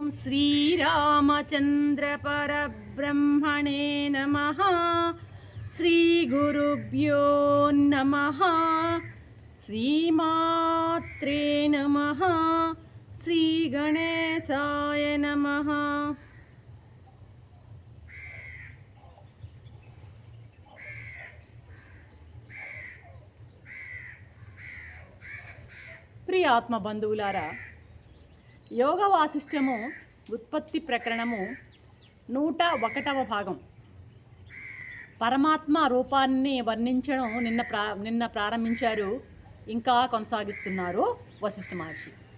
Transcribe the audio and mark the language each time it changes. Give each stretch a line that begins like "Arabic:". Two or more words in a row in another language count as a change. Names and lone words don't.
Sanskrit: श्रीरामचन्द्र परब्रह्मणे नमः। श्रीगुरुभ्यो नमः। श्रीमात्रे नमः। श्रीगणेशाय नमः।
Telugu: ప్రియ ఆత్మ బంధువులారా, యోగ వాసిష్ఠ్యము ఉత్పత్తి ప్రకరణము 101వ భాగం పరమాత్మ రూపాన్ని వర్ణించడం నిన్న ప్రారంభించారు, ఇంకా కొనసాగిస్తున్నారు వశిష్ఠ మహర్షి.